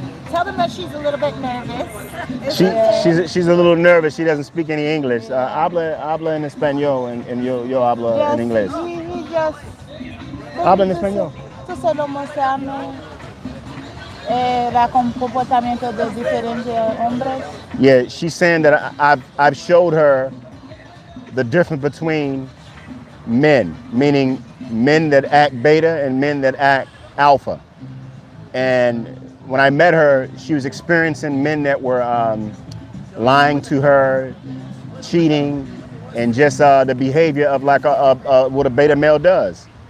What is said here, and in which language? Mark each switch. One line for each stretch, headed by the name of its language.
English: Tell them that she's a little bit nervous. She's a little nervous. She doesn't speak any English.
Spanish: Habla en español and yo habla en inglés.
English: He just
Spanish: Habla en español. tú solo mostrarme el comportamiento de diferentes hombres.
English: Yeah, she's saying that I've showed her the difference between men, meaning men that act beta and men that act alpha. And when I met her, she was experiencing men that were lying to her, cheating, and just the behavior of like what a beta male does.